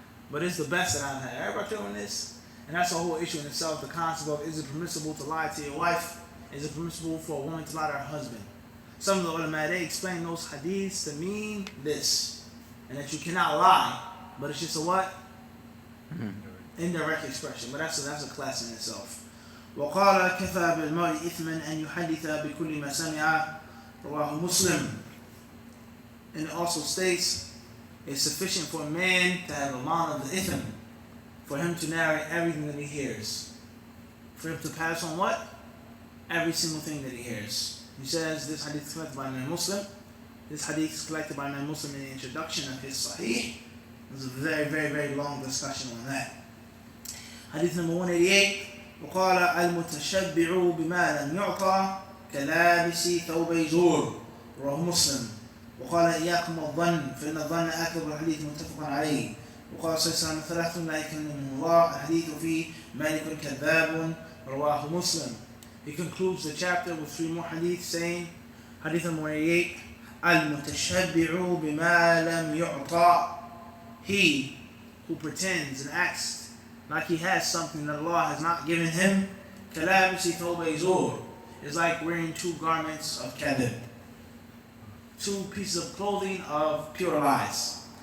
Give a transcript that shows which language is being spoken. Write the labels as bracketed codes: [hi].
[en] But it's the best that I've had. Everybody doing this? And that's a whole issue in itself. The concept of, is it permissible to lie to your wife? Is it permissible for a woman to lie to her husband? Some of the ulama, they explain those hadiths to mean this. And that you cannot lie. But it's just a what? Indirect expression. But that's a class in itself. [ar] وقال كفى بالمرء إثما أن يحدث بكل ما سمع رواه مسلم. [en] And it also states it's sufficient for a man to have amount of the ithm, for him to narrate everything that he hears, for him to pass on what? Every single thing that he hears. He says this hadith is collected by Imam Muslim. This hadith is collected by Imam Muslim in the introduction of his Sahih. There's a very, very, very long discussion on that. Hadith number 188. [ar] وقال المتشبع بما لم يعطى كلابس ثوبي زور رواه مسلم. وقال إياكم الظن فإن الظن أكذب الحديث متفق عليه. وقال صلى الله عليه وسلم ثلاث لا يكلمهم الله الحديث فيه مالك كذاب رواه مسلم. [en] He concludes the chapter with three more hadiths saying, Hadith number 188, [ar] المتشبع بما لم يعطى. [en] He who pretends and acts like he has something that Allah has not given him, [ar] كلابس ثوبي زور, [en] is like wearing two garments of kadhib, two pieces of clothing of pure lies.